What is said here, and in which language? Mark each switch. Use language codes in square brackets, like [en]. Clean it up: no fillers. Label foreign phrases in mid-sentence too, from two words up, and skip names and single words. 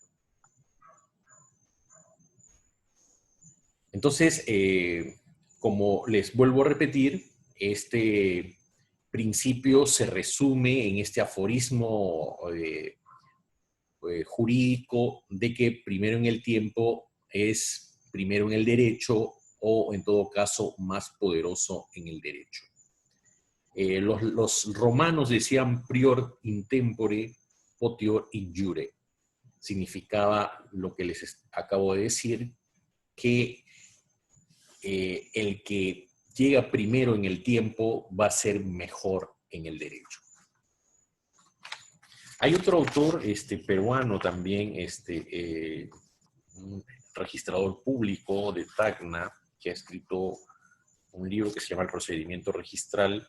[es] Entonces, como les vuelvo a repetir, este principio se resume en este aforismo jurídico de que primero en el tiempo es primero en el derecho o en todo caso más poderoso en el derecho. Los romanos decían [la] prior in tempore potior in jure. [es] Significaba lo que les acabo de decir, que el que llega primero en el tiempo va a ser mejor en el derecho. Hay otro autor peruano también, un registrador público de Tacna, que ha escrito un libro que se llama El procedimiento registral.